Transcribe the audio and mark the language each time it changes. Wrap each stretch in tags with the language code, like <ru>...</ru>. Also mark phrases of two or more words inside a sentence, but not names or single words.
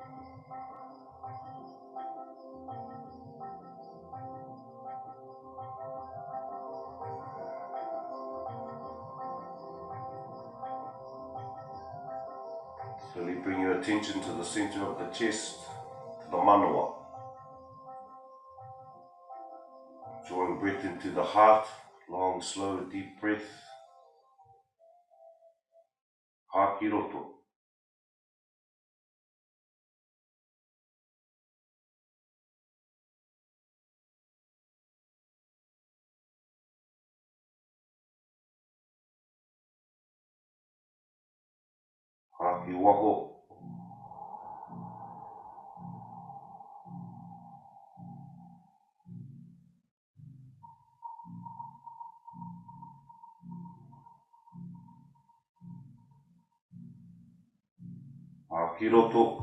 <en>Slowly bring your attention to the center of the chest, to the manawa. Drawing breath into the heart, long, slow, deep breath.</en> <mi>Hā ki roto. Hā ki waho. Hā ki roto.</mi>